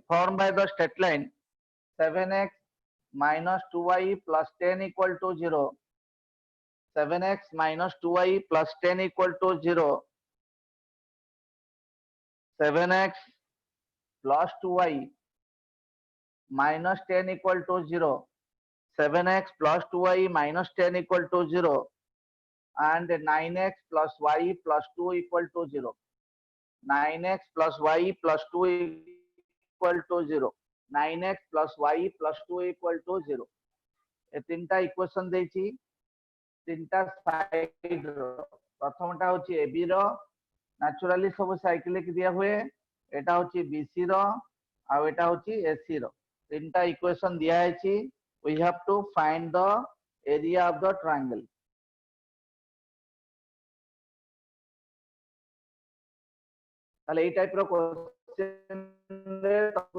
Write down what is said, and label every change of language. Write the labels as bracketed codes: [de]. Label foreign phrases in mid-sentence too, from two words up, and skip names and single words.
[en] 7x minus 2y plus 10 equal to 0 7x minus 2y plus 10 equal to 0 7x plus 2y minus 10 equal to 0 7x plus 2y minus 10 equal to 0 and 9x plus y plus 2 equal to 0 9x plus y plus 2 equal to 0 9x plus y plus 2 equal to 0 [or] ଏ ତିନିଟା ଇକ୍ୱେସନ ଦେଇଛି ତିନିଟା ସାଇଡ ର ପ୍ରଥମଟା ହେଉଛି AB ର ନେଚୁରାଲି ସବୁ ସାଇକ୍ଲିକ ଦିଆ ହୁଏ ଏଟା ହେଉଛି BC ର ଆଉ ଏଟା ହେଉଛି AC ର ତିନିଟା ଇକ୍ୱେସନ ଦିଆ ହୋଇଛି [en] we have to find the area of the triangle [or] ତାହେଲେ ଏ ଟାଇପ ର କ୍ୱେଶ୍ଚନ ରେ ତାକୁ